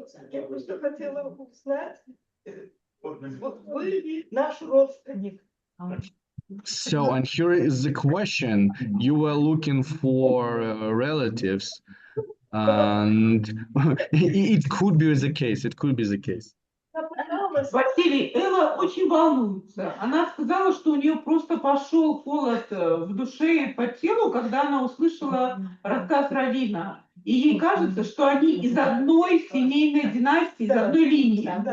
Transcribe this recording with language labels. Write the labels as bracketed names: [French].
[Russian] Я просто хотела узнать, вы наш родственник. [English] So, and here is the question. You were looking for relatives, and it could be the case. It could be the case. [Russian] Василий, Элла очень волнуется. Она сказала, что у нее просто пошел холод в душе и по телу, когда она услышала рассказ раввина. И ей кажется, что они из одной семейной династии, из одной линии.